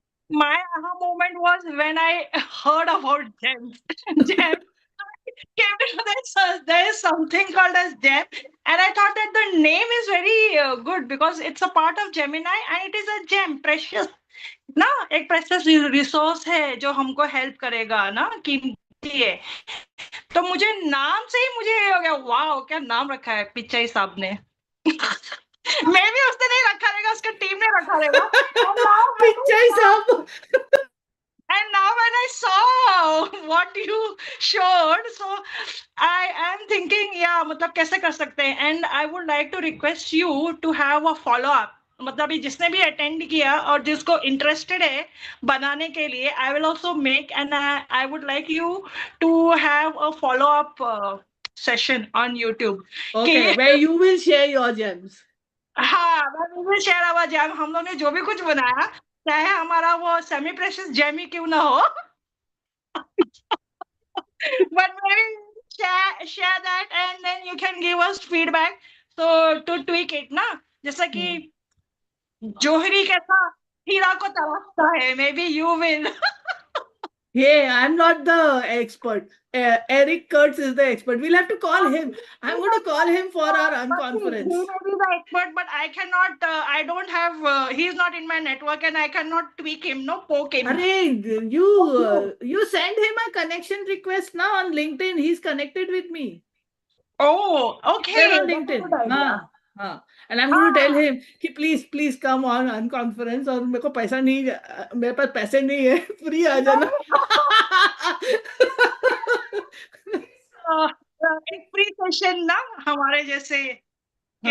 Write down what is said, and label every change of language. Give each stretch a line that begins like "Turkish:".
English: My aha moment was when I heard about gems. Gems. Came to know that there is something called as gem, and I thought that the name is very good because it's a part of Gemini and it is a gem, precious.
Hindi: ना एक precious resource है जो हमको help करेगा ना, कीमती है. तो मुझे नाम से ही मुझे ये हो गया, वाओ क्या नाम रखा है पिच्चाई साहब ने. मैं भी उसने नहीं रखा रहेगा, उसका टीम ने रखा रहेगा. पिच्चाई साहब.
English: And now when I saw what you showed, so I am thinking, yeah,
Hindi: मतलब कैसे कर सकते हैं.
English: And I would like to request you to have a follow up.
Hindi: मतलब जिसने भी अटेंड किया और जिसको इंटरेस्टेड है बनाने के लिए,
English: I will also make and I would like you to have a follow up session on YouTube. Okay, where you will share your gems. हाँ, we will share our gem.
Hindi: हम लोग ने जो भी कुछ बनाया, चाहे हमारा वो सेमी प्रेशियस जेम ही क्यों ना हो,
English: but maybe share that and then you can give us feedback so to tweak it
Hindi: ना. जैसा कि जोहरी कैसा हीरा को तलाशता है,
English: Maybe you will. Hey, I'm not the expert. Eric Kurtz is the expert. We'll have to call him. I'm going to call him for our But he unconference. may be the expert, but I cannot, I don't have, he's not in my network and I cannot tweak him, no, poke him. Arey, you send him a connection request now on LinkedIn. He's connected with me. Oh, There okay. on That's a LinkedIn. good idea.
Hindi: हाँ, हाँ.
English: And I'm going to tell him कि please come on unconference
Hindi: और मेरे को पैसा नहीं, मेरे पास पैसे नहीं है,
English: free आ जाना.
Hindi: एक फ्री सेशन ना हमारे जैसे के